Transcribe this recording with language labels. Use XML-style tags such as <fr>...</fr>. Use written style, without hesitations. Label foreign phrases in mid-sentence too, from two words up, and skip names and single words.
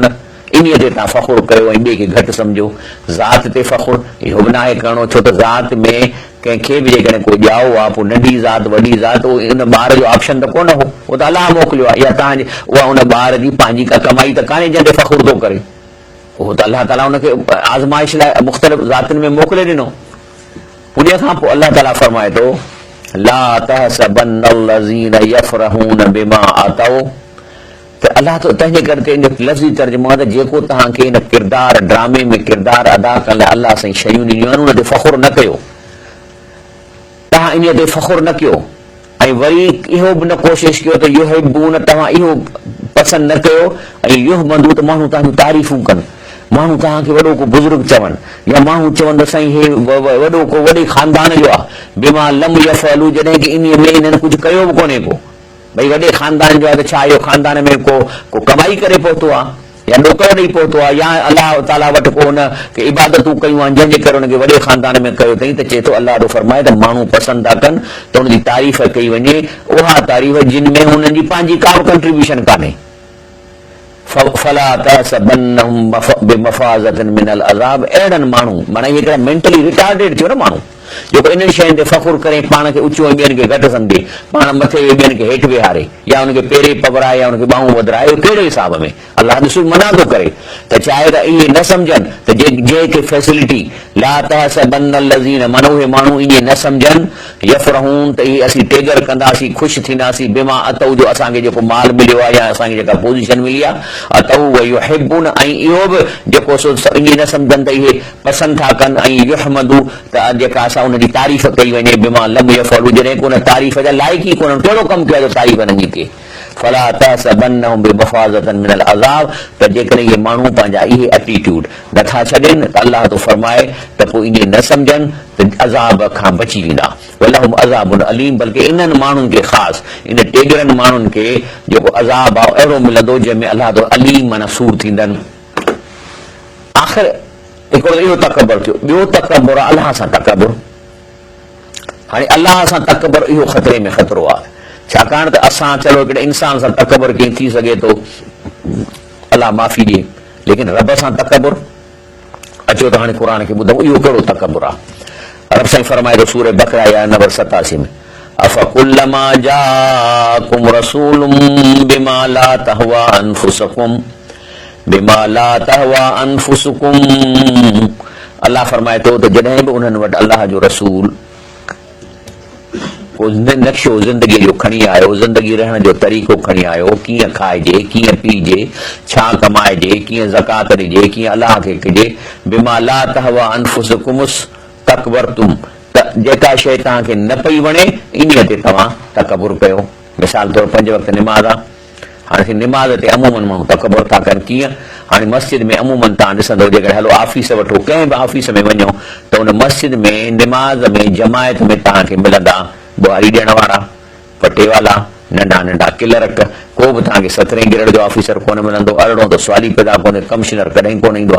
<sd>इन ते तव्हां फ़ख़ुर कयो ऐं ॿिए खे घटि सम्झो। ज़ात ते फ़ख़ुर इहो बि न आहे करिणो, छो त ज़ात में कंहिंखे बि जेकॾहिं कोई ॼाओ आहे पोइ नंढी ज़ात वॾी ज़ात उन ॿार जो ऑप्शन त कोन हो, उहो त अलाह मोकिलियो आहे। या तव्हांजे उहा उन ॿार जी पंहिंजी का कमाई त कान्हे जंहिं ते फ़ख़ुर थो करे, उहो त अल्लाह ताला हुनखे आज़माइश लाइ मुख़्तलिफ़ ज़ातियुनि में मोकिले ॾिनो। उन खां पोइ अल्लाह ताला फरमाए थो</sd> <ar>لا تحسبن الذين يفرحون بما أتوا,</ar> <sd>त अल्लाह तो तंहिंजे करे तंहिंजो लफ़्ज़ी तर्जुमो आहे त जेको तव्हांखे हिन किरदार ड्रामे में किरदार अदा करण लाइ अल्लाह साईं शयूं ॾिनियूं आहिनि उन ते फ़ख़ुर न कयो, तव्हां इन ते फ़ख़ुर न कयो। ऐं वरी इहो बि न कोशिशि कयो त युहिब्बून, तव्हां इहो पसंदि न कयो ऐं युहमदू त माण्हू तव्हांजूं तारीफ़ूं कनि, माण्हू तव्हांखे वॾो को बुज़ुर्ग चवनि, या माण्हू चवनि त साईं हे वॾो को वॾे ख़ानदान जो आहे,</sd> <ar>بما لم يفعلوا,</ar> <sd>जॾहिं की इन में इन्हनि कुझु कयो बि कोन्हे को। भई वॾे ख़ानदान जो आहे त छा इहो ख़ानदान में को कमाई करे पहुतो आहे या ॾोकर ॾेई पहुतो आहे या अलाह ताला वटि को हुन खे इबादतूं कयूं आहिनि जंहिंजे करे हुनखे वॾे ख़ानदान में कयो अथई। त चए थो अलाह फरमाए त माण्हू पसंदि था कनि त हुनजी तारीफ़ कई वञे, उहा तारीफ़ जिन में हुननि जी पंहिंजी का बि कंट्रीब्यूशन कान्हे।</sd> <ar>فلا تحسبنهم بمفازة من العذاب,</ar> <sd>अहिड़नि माण्हू माना इहे हिकिड़ा</sd> <en>mentally retarded</en> <sd>थियो न माण्हू जेको इन्हनि शयुनि ते फ़ख़ुर करे पाण खे ऊचो ऐं ॿियनि खे घटि सम्झे, पाण मथे ॿियनि खे हेठि विहारे या हुनखे पेरे पवराए या हुनखे ॿाहूं वधराए, इहो कहिड़े हिसाब में अलाह ॾिसो मना थो करे त चाहे त इहे न सम्झनि त जंहिंखे फैसिलिटी</sd> <ar>لا تحسبن الذين</ar> <sd>माना उहे माण्हू इहे न सम्झनि यफ़रहून त इहे असीं टेगर कंदासीं ख़ुशि थींदासीं</sd> <ar>بما أتوا</ar> <sd>जो असांखे जेको माल मिलियो आहे या असांखे जेका पोज़ीशन मिली आहे,</sd> <ar>أتوا ويحبون</ar> <sd>ऐं इहो बि जेको सो इहे न सम्झनि त इहे पसंदि था कनि ऐं युहमदू त जेका असां उनजी तारीफ़ कई वञे</sd> <ar>بما لم يفعلوا,</ar> <sd>जॾहिं को उन तारीफ़ जा लाइक़ ई कोन कहिड़ो कमु कयो आहे तारीफ़ हिननि जी के।</sd> <ar>فلا تحسبنهم بمفازة من العذاب,</ar> <sd>त जेकॾहिं इहे माण्हू पंहिंजा इहे एटीट्यूड नथा छॾनि त अल्लाह तो फरमाए त पोइ इहे न सम्झनि त अज़ाब खां बची वेंदा।</sd> <ar>ولهم عذاب أليم,</ar> <sd>बल्कि इन्हनि माण्हुनि खे ख़ासि इन टेगरनि माण्हुनि खे जेको अज़ाब आहे अहिड़ो मिलंदो जंहिंमें अल्लाह तो अलीम माना सूर थींदनि। आख़िर हिकिड़ो इहो तकबर थियो, ॿियो तकबर आहे अल्लाह सां तकबर। हाणे अल्लाह सां तकबर इहो ख़तरे में ख़तरो आहे, छाकाणि त असां चलो हिकिड़े इंसान सां तकबर कीअं थी सघे थो, अल्लाह माफ़ी ॾिए, लेकिन रब सां तकबर अचो त हाणे क़ुर खे ॿुधूं इहो कहिड़ो तकबर आहे। रब साईं फरमाए थो सूरह बक़रा आया नंबर 87 में</sd> <ar>أفكلما جاءكم رسول بما لا تهوى أنفسكم بما لا تهوى أنفسكم,</ar> <sd>अल्लाह फरमाए थो त जॾहिं बि उन्हनि वटि अल्लाह जो रसूल नक्शो ज़िंदगीअ जो खणी आयो, ज़िंदगी रहण जो तरीक़ो खणी आयो, कीअं खाइजे, कीअं पीजे, छा कमाइजे, कीअं ज़कात ॾिजे, कीअं अलाह खे कजे,</sd> <ar>بما لا تهوى أنفسكم استكبرتم,</ar> <sd>त जेका शइ तव्हांखे न पई वणे इन ते तव्हां तकबुर कयो। मिसाल तौर 5 वक़्त निमाज़ आहे, हाणे निमाज़ ते अमूमन माण्हू तकबर था कनि, कीअं हाणे मस्जिद में अमूमन तव्हां ॾिसंदव जेकॾहिं हलो ऑफिस वठो कंहिं बि ऑफिस में वञो त उन मस्जिद में निमाज़ में जमायत में तव्हांखे मिलंदा बुआरी ॾियण वारा, पटे वाला, नंढा नंढा क्लर्क, को बि तव्हांखे 17 ग्रेड जो ऑफिसर कोन मिलंदो, अरिड़ो त सवाली पैदा कोन्हे, कमिश्नर कॾहिं कोन ईंदो।</sd>